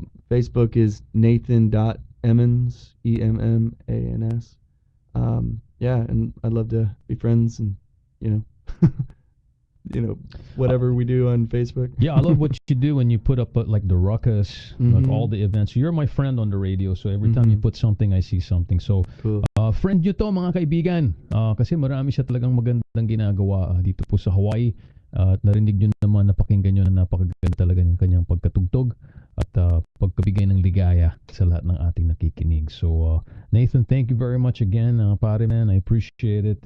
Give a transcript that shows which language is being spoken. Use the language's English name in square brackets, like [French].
[English] Facebook is Nathan.Emmons, EMMANS. Yeah, and I'd love to be friends and, you know, you know, whatever we do on Facebook. Yeah, I love what you do when you put up like the ruckus, like all the events. You're my friend on the radio, so every time you put something, I see something. So, cool. [Filipino] Friend nyo to, mga kaibigan. Kasi marami siya talagang magandang ginagawa dito po sa Hawaii. At narinig nyo naman, napakinggan nyo na napakaganda talaga yung kanyang pagkatugtog at pagkabigay ng ligaya sa lahat ng ating nakikinig. [English] So, Nathan, thank you very much again, pare man. I appreciate it.